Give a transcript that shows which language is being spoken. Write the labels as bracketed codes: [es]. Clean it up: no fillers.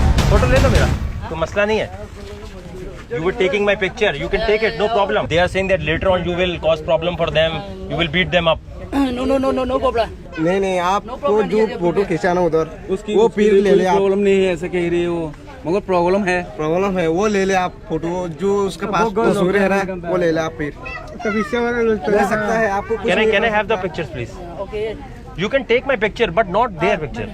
[hi] Photo ले लो मेरा, कोई मसला नहीं है। [en] You were taking my picture, you can take it, no problem. They are saying that later on you will cause problem for them, you will beat them up. no problem. [hi] नहीं आपको जो photo खिंचाना उधर उसकी वो फिर ले ले आप। प्रॉब्लम नहीं है ऐसे कह रही है वो, मगर प्रॉब्लम है वो ले ले आप फोटो, जो उसके पास तस्वीर है ना वो ले ले आप, फिर ले सकता है आपको। [en] Can I have the pictures please? Okay. You can take my picture but not their picture.